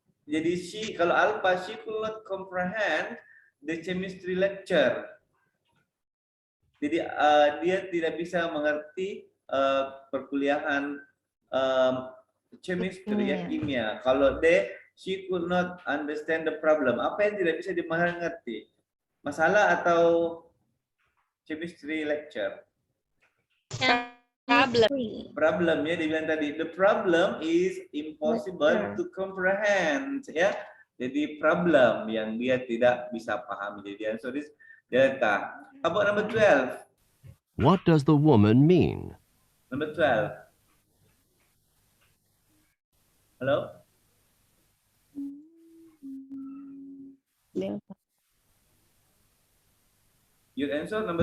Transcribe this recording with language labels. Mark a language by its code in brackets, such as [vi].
[id] Jadi kalau [en] alpha she could not comprehend the chemistry lecture. [id] Jadi dia tidak bisa mengerti perkuliahan chemistry ya, kimia. [en] Kalau she could not understand the problem. [id] Apa yang tidak bisa dimengerti? Masalah atau chemistry lecture? [en] Problem ya, [id] dibilang tadi. [en] The problem is impossible to comprehend ya. [id] Jadi problem yang dia tidak bisa pahami. [en] Jadi answer is delta. How about number 12? What does the woman mean? Number 12. Hello? Your answer number